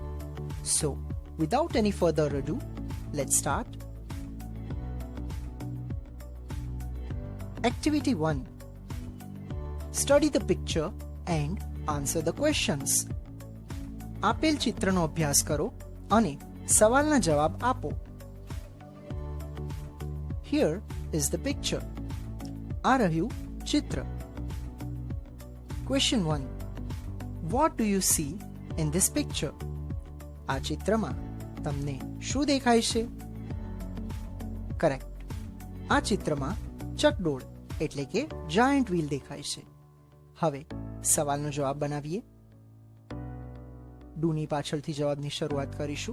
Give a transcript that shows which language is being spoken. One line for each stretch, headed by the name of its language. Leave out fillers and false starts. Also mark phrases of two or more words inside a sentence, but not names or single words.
English: So without any further ado, let's start. એક્ટિવિટી 1. Study the picture and answer the questions.
Gujarati: આપેલ ચિત્રનો અભ્યાસ કરો અને સવાલના જવાબ આપો.
English: Here is the picture.
Gujarati: આ રહ્યું ચિત્ર.
English: Question 1. What do you see in this picture?
Gujarati: આ ચિત્રમાં તમને શું દેખાય છે?
English: કરેક્ટ.
Gujarati: આ ચિત્રમાં ચકડોળ એટલે કે
English: giant wheel
Gujarati: દેખાય છે. હવે સવાલનો જવાબ બનાવીએ. ડુની પાછળથી જવાબની શરૂઆત કરીશું.